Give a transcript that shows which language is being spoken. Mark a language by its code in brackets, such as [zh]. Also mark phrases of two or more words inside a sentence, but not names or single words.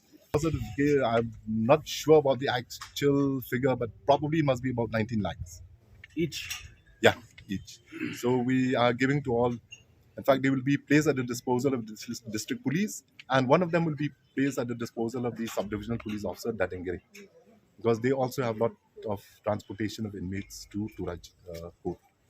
[en] I'm not sure about the actual figure, but probably must be about 19 lakhs. Each? Yeah, each. So we are giving to all. In fact, they will be placed at the disposal of the district police, and one of them will be placed at the disposal of the subdivisional police officer, Datengiri, because they also have of transportation of inmates to Turaj court.